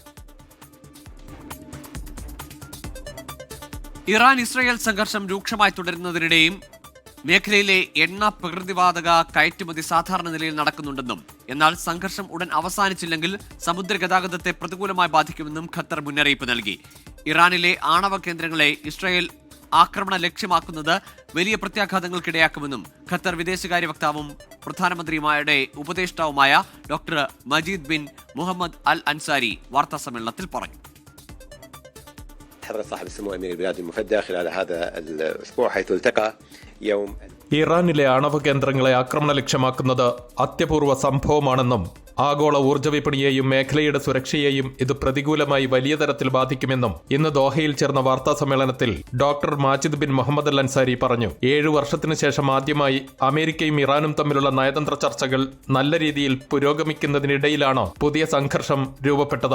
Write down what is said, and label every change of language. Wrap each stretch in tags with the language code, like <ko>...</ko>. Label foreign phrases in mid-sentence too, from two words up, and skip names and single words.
<ml>ഇറാൻ ഇസ്രയേൽ സംഘർഷം രൂക്ഷമായി തുടരുന്നതിനിടെയും മേഖലയിലെ എണ്ണ പ്രകൃതിവാതക കയറ്റുമതി സാധാരണ നിലയിൽ നടക്കുന്നുണ്ടെന്നും എന്നാൽ സംഘർഷം ഉടൻ അവസാനിച്ചില്ലെങ്കിൽ സമുദ്ര ഗതാഗതത്തെ പ്രതികൂലമായി ബാധിക്കുമെന്നും ഖത്തർ മുന്നറിയിപ്പ് നൽകി. ഇറാനിലെ ആണവ കേന്ദ്രങ്ങളെ ഇസ്രയേൽ ആക്രമണ ലക്ഷ്യമാക്കുന്നത് വലിയ പ്രത്യാഘാതങ്ങൾക്കിടയാക്കുമെന്നും ഖത്തർ വിദേശകാര്യ വക്താവും പ്രധാനമന്ത്രിയുടെ ഉപദേഷ്ടാവുമായ ഡോക്ടർ മജീദ് ബിൻ മുഹമ്മദ് അൽ അൻസാരി വാർത്താസമ്മേളനത്തിൽ പറഞ്ഞു.</ml> <ar>تحرص صاحب السمو أمير البلاد المفدى خلال هذا الأسبوع حيث التقى يوم</ar> <ml>ഇറാനിലെ ആണവ കേന്ദ്രങ്ങളെ ആക്രമണ ലക്ഷ്യമാക്കുന്നത് അത്യപൂർവ സംഭവമാണെന്നും ആഗോള ഊർജ്ജ വിപണിയെയും മേഖലയുടെ സുരക്ഷയെയും ഇത് പ്രതികൂലമായി വലിയ തരത്തിൽ ബാധിക്കുമെന്നും ഇന്ന് ദോഹയിൽ ചേർന്ന വാർത്താ സമ്മേളനത്തിൽ ഡോക്ടർ മാജിദ് ബിൻ മുഹമ്മദ് അൽ അൻസാരി പറഞ്ഞു. 7 വർഷത്തിനു ശേഷം ആദ്യമായി അമേരിക്കയും ഇറാനും തമ്മിലുള്ള നയതന്ത്ര ചർച്ചകൾ നല്ല രീതിയിൽ പുരോഗമിക്കുന്നതിനിടയിലാണ് പുതിയ സംഘർഷം രൂപപ്പെട്ടത്.</ml>